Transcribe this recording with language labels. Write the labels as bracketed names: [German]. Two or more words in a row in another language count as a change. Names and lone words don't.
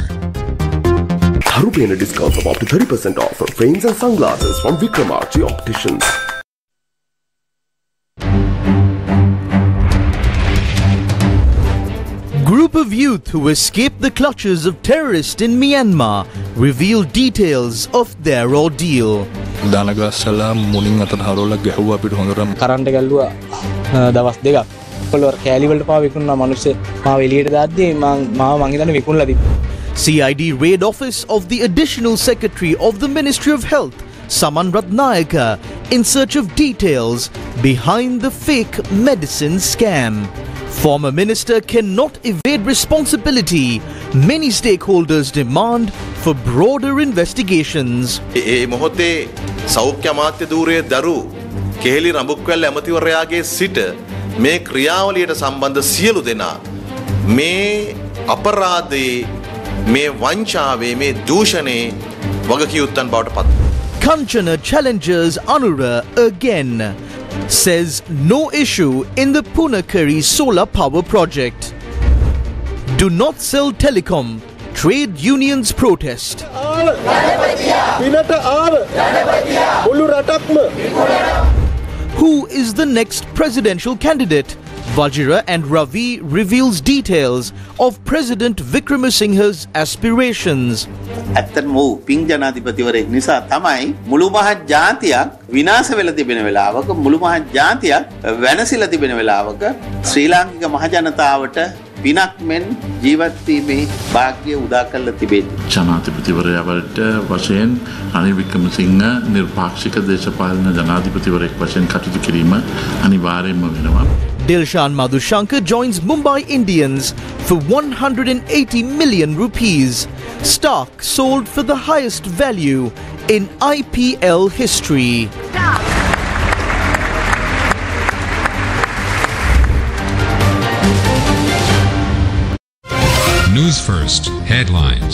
[English] Harupena discounts of up to 30% off for frames and sunglasses from Vikramarchi Opticians. Group of youth who escaped the clutches of terrorists in Myanmar reveal details of their ordeal. [Sinhala] දානගස්සලා මුණින් අතට හරවලා ගැහුවා අපිට හොඳටම කරන්ට් ගැල්ලුවා දවස් දෙකක්. කොල්ලෝ කෑලි වලට පාව විකුණනා මිනිස්සු මාව එළියට දාද්දී මම හිතන්නේ විකුණලා තිබ්බා. [English] CID raid office of the Additional Secretary of the Ministry of Health, Saman Ratnayaka, in search of details behind the fake medicine scam. Former minister cannot evade responsibility. Many stakeholders demand for broader investigations. [Sinhala] ඒ මොහොතේ සෞඛ්‍ය අමාත්‍ය ධූරයේ දරු කෙහෙලි රඹුක්වැල්ල ඇමතිවරයාගේ සිට මේ ක්‍රියාවලියට සම්බන්ධ සියලු දෙනා මේ අපරාධයේ මේ වංචාවේ මේ දූෂණේ වගකියුත්තන් බවට පත්. [English] Kanchana challenges Anura again. Says no issue in the Punakari solar power project. Do not sell telecom. Trade unions protest. Who is the next presidential candidate? Vajira and Ravi reveals details of President Vikramasinghe's aspirations. [Sinhala] ඇත්තටම වූ පිං ජනාධිපතිවරයෙක් නිසා තමයි මුළු මහත් ජාතියක් විනාශ වෙලා තිබෙන වෙලාවක මුළු මහත් ජාතියක් වෙනසිලා තිබෙන වෙලාවක ශ්‍රී ලාංකික මහ ජනතාවට පිනක් මෙන් ජීවත් වීමේ වාග්ය උදා කරලා තිබෙන්නේ. ජනාධිපතිවරයාට වශයෙන් රනිල් වික්‍රමසිංහ නිර්පාක්ෂික දේශපාලන ජනාධිපතිවරයෙක් වශයෙන් කටයුතු කිරීම අනිවාර්යයෙන්ම වෙනවා. [English] Dilshan Madhushankar joins Mumbai Indians for 180 million rupees. Stock sold for the highest value in IPL history. Newsfirst headlines.